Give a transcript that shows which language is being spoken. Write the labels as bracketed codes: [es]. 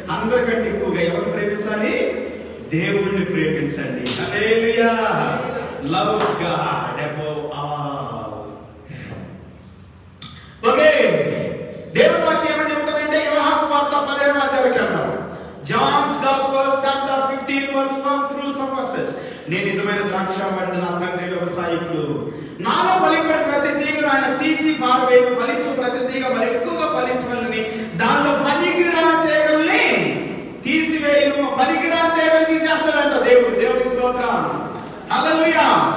[te] అందరికంటే ఎక్కువగా ఎవరు ప్రేమించాలి? దేవుణ్ణి ప్రేమించండి. హల్లెలూయా. [en] Love God above all. [te] Okay, దేవుని వాక్యం ఏమని చెప్తుందంటే యోహాను సువార్త 15వ అధ్యాయంలోకి వెళ్దాం. [en] John's gospel chapter 15 verse 1 through some verses. [te] నేను నిజమైన ద్రాక్షావల్లి, నా తండ్రి వ్యవసాయకుడు. నాలో ఫలింపే ప్రతి తీగను ఆయన తీసి పారవేయు, ఫలించు ప్రతి తీగ మరి ఎక్కువగా ఫలించవలని దానిలో పనికిరాని తీగల్ని తీసివేయు. పనికిరాని తీగలు తీసేస్తాడంట దేవుడు. దేవుని స్తోత్రం. హల్లెలూయా.